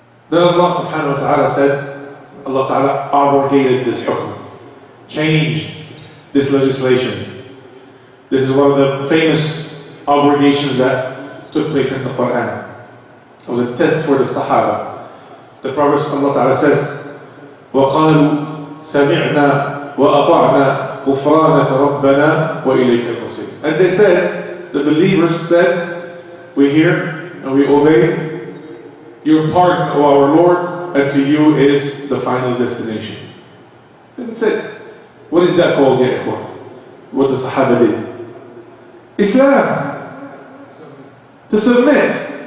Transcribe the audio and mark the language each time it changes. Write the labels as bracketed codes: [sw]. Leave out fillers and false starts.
[en] Then Allah subhanahu wa ta'ala said, Allah ta'ala abrogated this hukm, changed this legislation. This is one of the famous abrogations that took place in the Quran. It was a test for the Sahaba. The Prophet Allah ta'ala says, [ar] وَقَالُوا سَمِعْنَا وَأَطَعْنَا غُفْرَانَكَ رَبَّنَا وَإِلَيْكَ الْمَصِيرُ. [en] And they said, the believers said, we hear and we obey. Your pardon, O our Lord, and to you is the final destination. That's it. What is that called, ya ikhwan? What the Sahaba did? Islam. To submit.